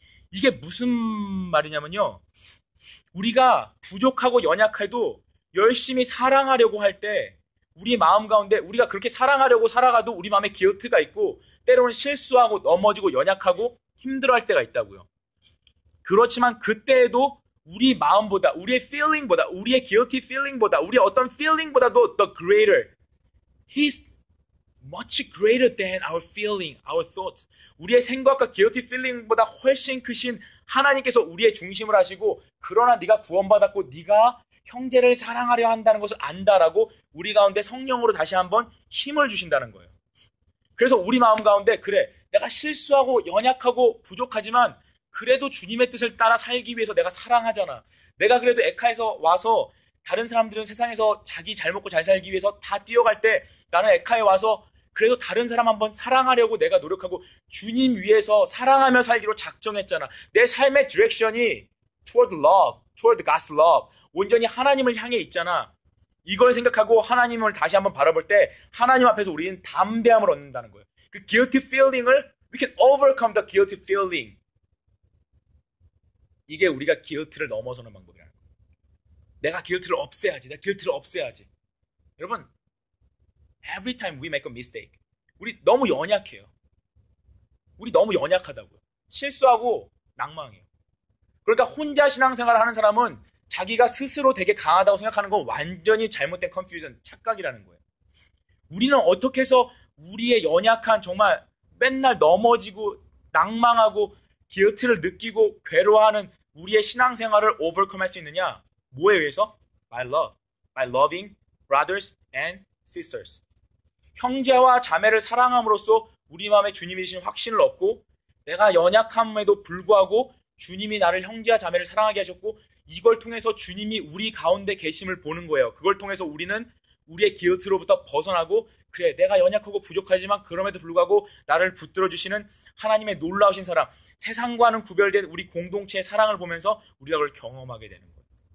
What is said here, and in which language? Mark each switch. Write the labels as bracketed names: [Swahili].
[Korean] 이게 무슨 말이냐면요. 우리가 부족하고 연약해도 열심히 사랑하려고 할 때 우리 마음 가운데 우리가 그렇게 사랑하려고 살아가도 우리 마음에 기어트가 있고 때로는 실수하고 넘어지고 연약하고 힘들어할 때가 있다고요. 그렇지만 그때에도 우리 마음보다 우리의 feeling보다 우리의 guilty feeling보다 우리의 어떤 feeling보다도 [English] the greater He's much greater than our feeling, our thoughts. [Korean] 우리의 생각과 guilty feeling보다 훨씬 크신 하나님께서 우리의 중심을 하시고 그러나 네가 구원받았고 네가 형제를 사랑하려 한다는 것을 안다라고 우리 가운데 성령으로 다시 한번 힘을 주신다는 거예요. 그래서 우리 마음 가운데 그래 내가 실수하고 연약하고 부족하지만 그래도 주님의 뜻을 따라 살기 위해서 내가 사랑하잖아. 내가 그래도 에카에서 와서 다른 사람들은 세상에서 자기 잘 먹고 잘 살기 위해서 다 뛰어갈 때 나는 에카에 와서 그래도 다른 사람 한번 사랑하려고 내가 노력하고 주님 위해서 사랑하며 살기로 작정했잖아. 내 삶의 디렉션이 [English] toward love, toward God's love. [Korean] 온전히 하나님을 향해 있잖아. 이걸 생각하고 하나님을 다시 한번 바라볼 때 하나님 앞에서 우리는 담대함을 얻는다는 거예요. [English] 그 guilty feeling을 we can overcome the guilty feeling. [Korean] 이게 우리가 guilt를 넘어서는 방법이라는 거예요. 내가 guilt를 없애야지. [English] 여러분, every time we make a mistake, [Korean] 우리 너무 연약해요. 우리 너무 연약하다고요. 실수하고 낭망해요. 그러니까 혼자 신앙생활을 하는 사람은 자기가 스스로 되게 강하다고 생각하는 건 완전히 잘못된 컨퓨전, 착각이라는 거예요. 우리는 어떻게 해서 우리의 연약한 정말 맨날 넘어지고 낭망하고 guilt를 느끼고 괴로워하는 우리의 신앙생활을 overcome 할 수 있느냐? 뭐에 의해서? [English] By love. By loving brothers and sisters. [Korean] 형제와 자매를 사랑함으로써 우리 마음에 주님이 주신 확신을 얻고 내가 연약함에도 불구하고 주님이 나를 형제와 자매를 사랑하게 하셨고 이걸 통해서 주님이 우리 가운데 계심을 보는 거예요. 그걸 통해서 우리는 우리의 guilt로부터 벗어나고 그래 내가 연약하고 부족하지만 그럼에도 불구하고 나를 붙들어 주시는 하나님의 놀라우신 사랑, 세상과는 구별된 우리 공동체의 사랑을 보면서 우리가 그걸 경험하게 되는 거예요.